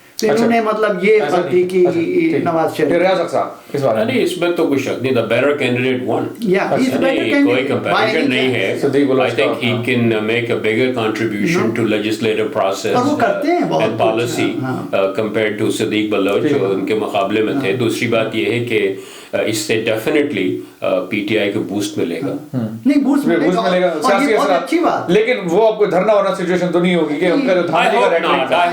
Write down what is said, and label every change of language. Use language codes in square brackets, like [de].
[ur] انہوں نے مطلب یہ غلطی کی نواز شریف. ریاض صاحب اس بارے میں نہیں, اس میں تو کچھ شک نہیں, [en] the better candidate won. [ur] کوئی comparison نہیں ہے. [en] I think he can make a bigger contribution to legislative process and policy compared to Siddiq Baloch [ur] جو ان کے مقابلے میں تھے. دوسری بات یہ ہے کہ اس سے ڈیفینیٹلی پی ٹی آئی کو بوسٹ ملے گا. نہیں, بوسٹ ملے گا, سیاسی اثرات, لیکن وہ آپ کو دھرنا ہونا سچویشن تو نہیں ہوگی کہ ان کا جو دھانے کا ریٹرک.